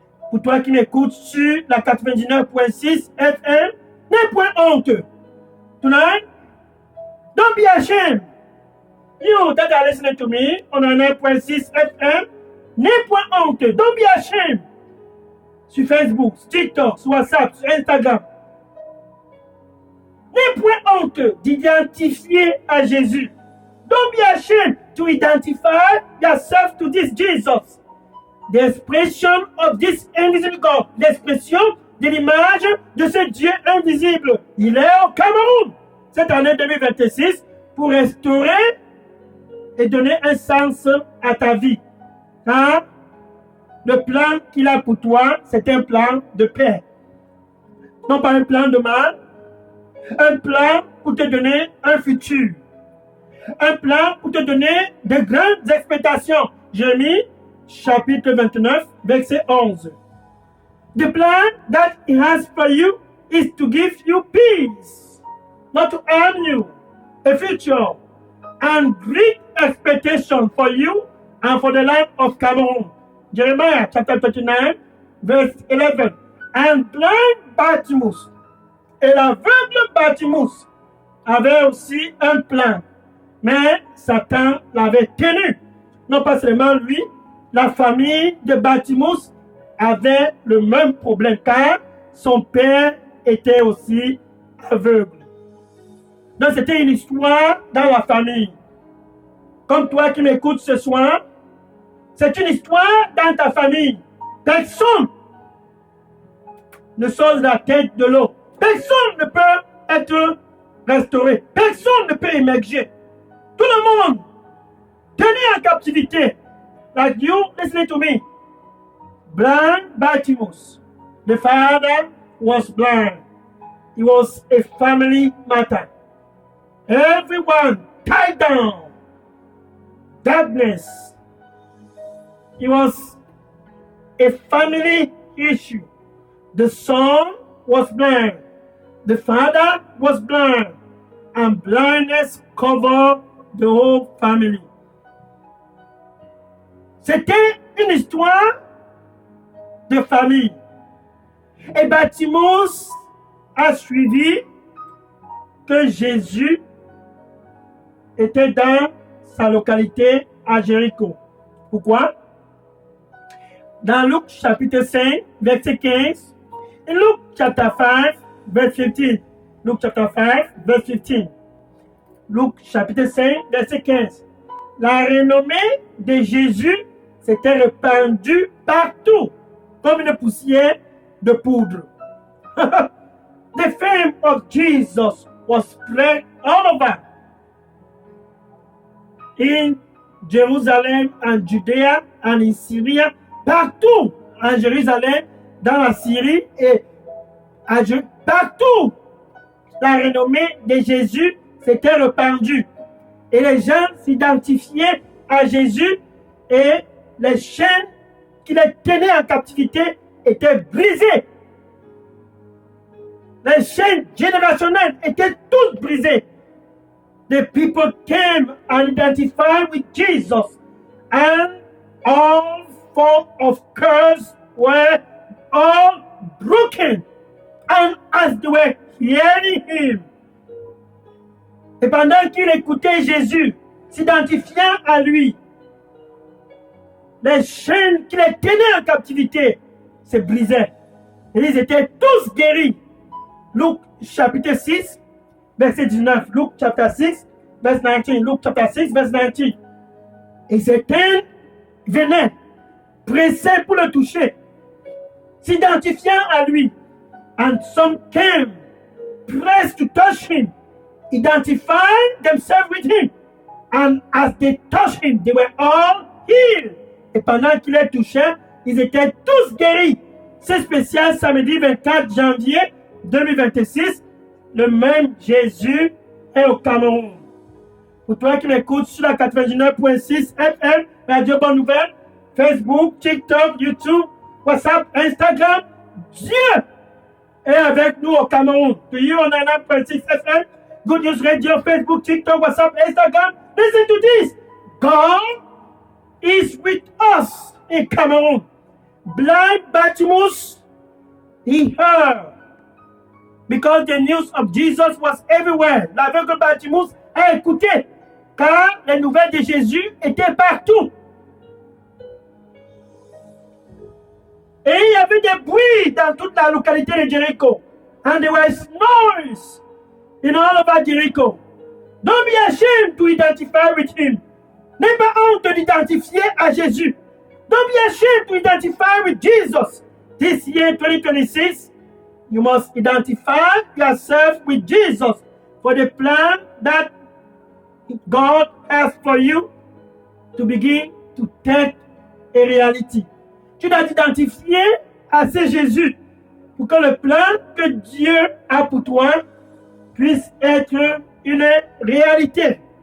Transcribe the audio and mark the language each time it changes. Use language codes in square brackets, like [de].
[fr] Pour toi qui m'écoutes sur la 99.6 FM, n'aie point honte. [en] Tonight, don't be ashamed. You that are listening to me on 9.6 FM, [fr] n'aie point honte. [en] Don't be ashamed. [fr] Sur Facebook, sur TikTok, sur WhatsApp, sur Instagram. N'aie point honte d'identifier à Jésus. [en] Don't be ashamed to identify yourself to this Jesus. The expression of this invisible God. [fr] L'expression de l'image de ce Dieu invisible. Il est au Cameroun cette année 2026 pour restaurer et donner un sens à ta vie. Car le plan qu'il a pour toi, c'est un plan de paix. Non pas un plan de mal, un plan pour te donner un futur. Un plan pour te donner de grandes expectations. Jérémie, chapitre 29, verset 11. [en] The plan that he has for you is to give you peace, not to harm you, a future, and great expectation for you and for the land of Cameroon. Jeremiah, chapter 39, verse 11. And blind Bartimaeus, [fr] et l'aveugle Bartimaeus, avait aussi un plan. Mais Satan l'avait tenu. Non pas seulement lui, la famille de Bartimaeus avait le même problème car son père était aussi aveugle. Donc c'était une histoire dans la famille. Comme toi qui m'écoutes ce soir, c'est une histoire dans ta famille. Personne ne sort de la tête de l'eau. Personne ne peut être restauré. Personne ne peut émerger. Tout le monde tenu en captivité. [en] Like you, listening to me. Blind Bartimaeus. The father was blind. It was a family matter. Everyone tied down. Darkness. It was a family issue. The son was blind. The father was blind. And blindness covered the whole family. [fr] C'était une histoire de famille. Et Bartimaeus a suivi que Jésus était dans sa localité à Jéricho. Pourquoi? Dans Luc chapitre 5, verset 15, et Luc [en] chapter 5, verse 15. [fr] Luc [en] chapter 5, verse 15. [fr] Luc chapitre 5, verset 15. La renommée de Jésus s'était répandue partout, comme une poussière de poudre. [en] The fame of Jesus was spread all over. In Jerusalem and Judea and in Syria, [fr] partout en Jérusalem, dans la Syrie et à partout, la renommée de Jésus s'était répandue. Et les gens s'identifiaient à Jésus et les chaînes qui les tenaient en captivité étaient brisées. Les chaînes générationnelles étaient toutes brisées. [en] The people came and identified with Jesus, and all form of curse were all broken. And as they were hearing him, [fr] et pendant qu'ils écoutaient Jésus, s'identifiant à lui, les chaînes qui les tenaient en captivité se brisaient. Et ils étaient tous guéris. Luc chapitre 6, verset 19. [en] Luc chapter 6, verse 19. Luc chapter 6, verse 19. [fr] Et certains venaient, pressés pour le toucher, s'identifiant à lui. [en] And some came, pressed to touch him, identifying themselves with him. And as they touched him, they were all healed. [fr] Et pendant qu'il les touchait, ils étaient tous guéris. C'est spécial, samedi 24 janvier 2026. Le même Jésus est au Cameroun. Pour toi qui m'écoutes sur la 99.6 FM, Radio Bonne Nouvelle, Facebook, TikTok, YouTube, WhatsApp, Instagram, Dieu est avec nous au Cameroun. [en] To you on 99.6 FM, Good News Radio, Facebook, TikTok, WhatsApp, Instagram. Listen to this. God is with us in Cameroon. Blind Bartimaeus, he heard. Because the news of Jesus was everywhere. [fr] L'aveugle Bartimaeus a écouté. Car les nouvelles de Jésus étaient partout. Et il y avait des bruits dans toute la localité de Jéricho. [en] And there was noise in all over Jericho. Don't be ashamed to identify with him. [fr] N'aie pas honte de l'identifier à Jésus. [en] Don't be ashamed to identify with Jesus. This year, 2026, you must identify yourself with Jesus for the plan that God has for you to begin to take a reality. [fr] Tu dois t'identifier à ce Jésus pour que le plan que Dieu a pour toi puisse être une réalité.